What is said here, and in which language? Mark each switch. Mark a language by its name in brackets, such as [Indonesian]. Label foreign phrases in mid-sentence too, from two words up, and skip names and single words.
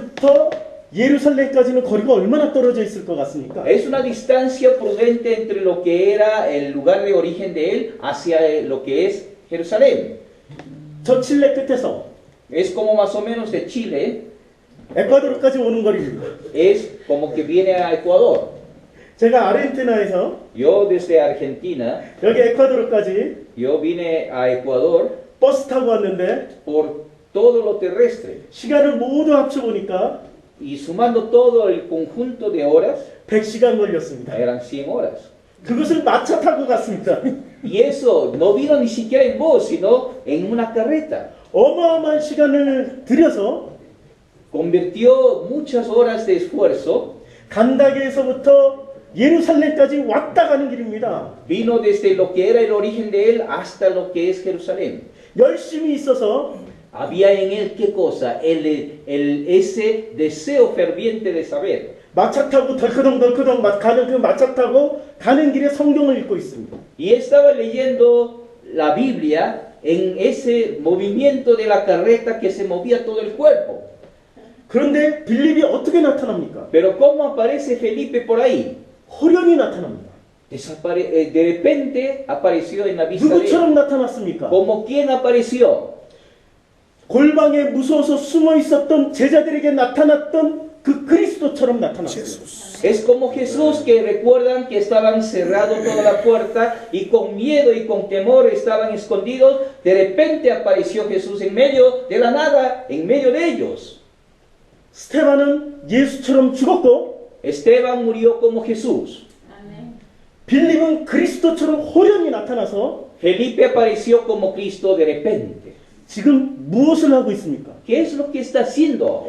[Korean] 간다게부터 예루살렘까지는 거리가 얼마나 떨어져 있을 것 같습니까? [Spanish] Es una distancia prudente entre lo que era el lugar de origen de él hacia lo que es Jerusalén. [Korean] 저 칠레 끝에서 [Spanish] Es como más o menos de Chile, [Korean] 에콰도르까지 오는 거리입니다. [Spanish] es como que viene a Ecuador. [Korean] 제가 아르헨티나에서 [Spanish] Yo desde Argentina, [Korean] 여기 에콰도르까지 [Spanish] yo vine a Ecuador [Korean] 버스 타고 왔는데 [Spanish] por todo lo terrestre. [Korean] 시간을 모두 합쳐보니까 [Spanish] Y sumando todo el conjunto de horas, [Korean] 100시간 걸렸습니다. [Spanish] eran 100 horas. [Korean] 그것을 마차 타고 갔습니다. [Spanish] Y eso no vino ni siquiera en bus, sino en una carreta. [Korean] 어마어마한 시간을 들여서 [Spanish] Convirtió muchas horas de esfuerzo. [Korean] 간다게에서부터 예루살렘까지 왔다 가는 길입니다. [Spanish] Vino desde lo que era el origen de él hasta lo que es Jerusalén. [Korean] 열심히 있어서 [Spanish] Había en él qué cosa, ese deseo ferviente de saber. [Korean] 마차 타고 덜커덩 가는 그 마차 타고 가는 길에 성경을 읽고 있습니다. [Spanish] Y estaba leyendo la Biblia en ese movimiento de la carreta que se movía todo el cuerpo. [Korean] 그런데 빌립이 어떻게 나타납니까? [Spanish] Pero ¿cómo aparece Felipe por ahí? [Korean] 호련히 나타납니다. [Spanish] De repente apareció en la vista de él. [Korean] 누구처럼 나타났습니까? [Spanish] ¿Como quién apareció? [Korean] 골방에 무서워서 숨어 있었던 제자들에게 나타났던 그 그리스도처럼 나타났어요. [Spanish] Es como Jesús, que recuerdan que estaban cerrados toda la puerta y con miedo y con temor estaban escondidos. De repente apareció Jesús en medio de la nada, en medio de ellos. [Korean] 스테반은 예수처럼 죽었고 [Spanish] Esteban murió como Jesús. [Korean] 빌립은 그리스도처럼 호련히 나타나서 [Spanish] Felipe apareció como Cristo de repente. [Korean] 지금 무엇을 하고 있습니까? [Spanish] ¿Qué es lo que está haciendo ahora?